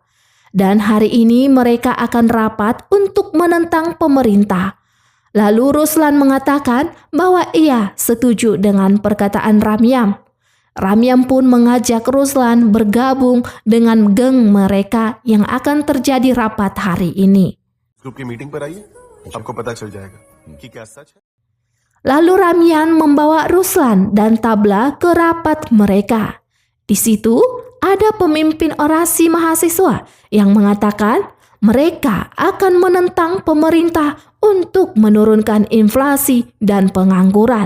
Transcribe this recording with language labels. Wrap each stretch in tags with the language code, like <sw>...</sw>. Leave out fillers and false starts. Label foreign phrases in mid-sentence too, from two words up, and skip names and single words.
<id>Dan hari ini mereka akan rapat untuk menentang pemerintah. Lalu Ruslan mengatakan bahwa ia setuju dengan perkataan Ramyam. Ramyam pun mengajak Ruslan bergabung dengan geng mereka yang akan terjadi rapat hari ini.</id> <hi>ग्रुप की मीटिंग पर आइए, आपको पता चल जाएगा कि क्या सच है।</hi> <id>Lalu Ramyan membawa Ruslan dan Tabla ke rapat mereka. Di situ ada pemimpin orasi mahasiswa yang mengatakan mereka akan menentang pemerintah untuk menurunkan inflasi dan pengangguran.</id>